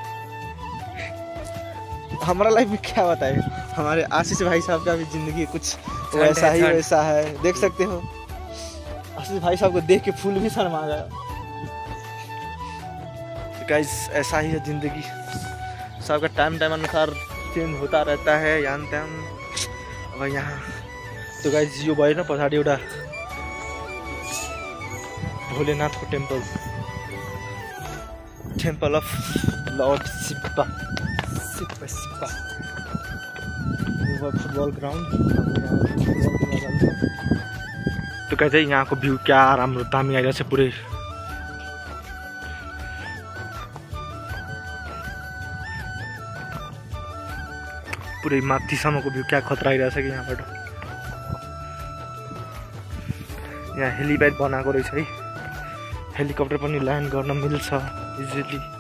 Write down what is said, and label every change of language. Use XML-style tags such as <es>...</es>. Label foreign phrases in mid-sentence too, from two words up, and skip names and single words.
<hi>हमारा लाइफ में क्या बताए, हमारे आशीष भाई साहब का भी जिंदगी कुछ वैसा ही वैसा है, देख सकते हो। आशीष भाई साहब को देख के फूल भी शर्मा गया। तो गाइस ऐसा ही है जिंदगी, सबका टाइम अनुसार चेंज होता रहता है यान त्यान।</hi> <ne>अब यहाँ तो गाइस यो भयो न पछाडि एउटा भोलेनाथको</ne> <en>temple of Lord Shiva football ground.</en> <hi>तो कहते हैं</hi> <ne>यहाँ को भ्यू क्या राम्रो दामी आइरहेको छ पुरै। पुरै माथिसम्मको भ्यू क्या खतरा आइरहेछ कि यहाँबाट। यहाँ हेलिप्याड बनाएको रहेछ है, हेलिकप्टर पनि ल्यान्ड गर्न मिल्छ इजिली।</ne>